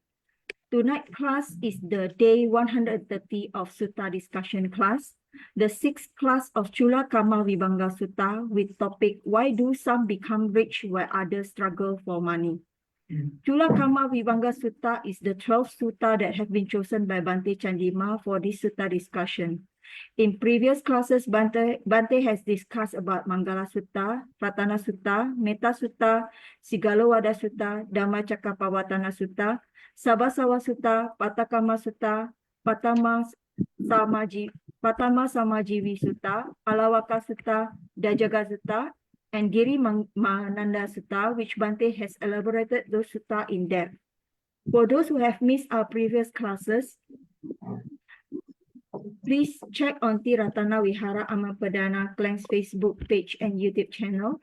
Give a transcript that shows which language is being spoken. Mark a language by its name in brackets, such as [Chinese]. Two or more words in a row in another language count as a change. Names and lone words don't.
[English] Tonight class is the day 130 of Sutta discussion class, the 6th class of Cūḷakammavibhaṅga Sutta with topic, Why do some become rich while others struggle for money? Cūḷakammavibhaṅga Sutta is the 12th sutta that have been chosen by Bhante Chandima for this sutta discussion. In previous classes, Bhante has discussed about Manggala Sutta, Ratana Sutta, Metta Sutta, Sigalowada Sutta, Dhammacakkappavattana Sutta, Sabhasawa Sutta, Pattakamma Sutta, Patama Samajivi Sutta, Alawaka Sutta, Dajaga Sutta, and Giri Mananda Sutta, which Bhante has elaborated those sutta in depth. For those who have missed our previous classes, please check on Ti-Ratana Vihara Amapadana Klang's Facebook page and YouTube channel.